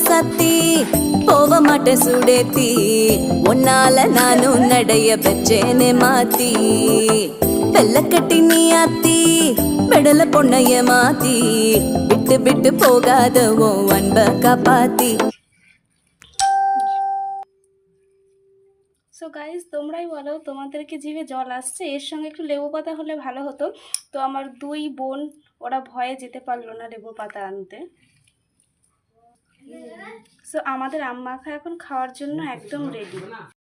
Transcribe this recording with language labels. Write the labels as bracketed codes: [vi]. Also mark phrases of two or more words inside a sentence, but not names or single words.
[ta] மாத்தி போவ மாட்டேன் சுடேத்தி உன்னால நானும் நடைய பெச்சேனே மாத்தி வெள்ளக்கட்டி நீ ஆத்தி பெடல பொண்ணைய மாத்தி விட்டு விட்டு போகாத உன் அன்ப காப்பாத்தி। [en] so guys [bn] তোমরাই বলো তোমাদেরকে জিভে জল আসছে, এর সঙ্গে একটু লেবু পাতা হলে ভালো হতো। তো আমার দুই বোন ওরা ভয়ে যেতে পারলো না লেবু পাতা আনতে। সো আমাদের আম মাখা এখন খাওয়ার জন্য একদম রেডি।